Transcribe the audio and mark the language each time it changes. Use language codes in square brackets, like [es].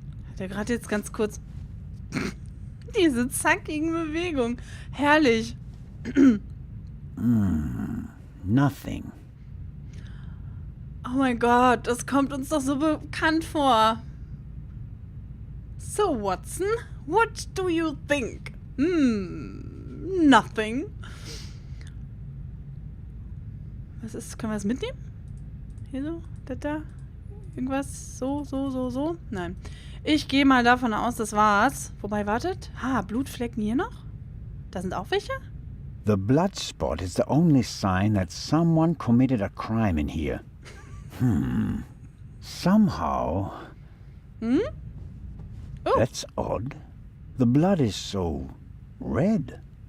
[de] Hat er gerade jetzt ganz kurz diese zackigen Bewegungen. Herrlich. [en] Nothing. [de] Oh mein Gott, das kommt uns doch so bekannt vor. [en] So, Watson, what do you think? Nothing. [de] Was ist, können wir das mitnehmen? Hier so, da. Irgendwas, so. Nein. Ich gehe mal davon aus, das war's. Wobei, wartet. Blutflecken hier noch? Da sind auch welche? [en] The blood spot is the only sign that someone committed a crime in here. Somehow. Oh. That's odd. The blood is so red.